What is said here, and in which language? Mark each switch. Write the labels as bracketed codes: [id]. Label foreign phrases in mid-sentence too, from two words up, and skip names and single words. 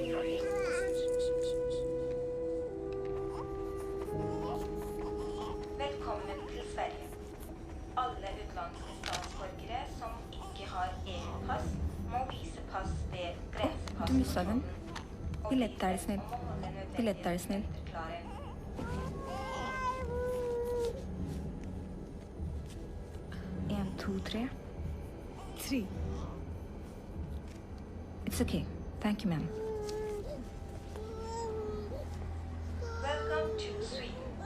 [no] Velkommen til Sverige. Alle utenlandske statsborgere som ikke har EU-pass, må vise pass ved [sv] Du missade den. Biljett är snäll. En, två, tre. 3. [en] It's okay. Thank you, ma'am. Welcome to Sweden.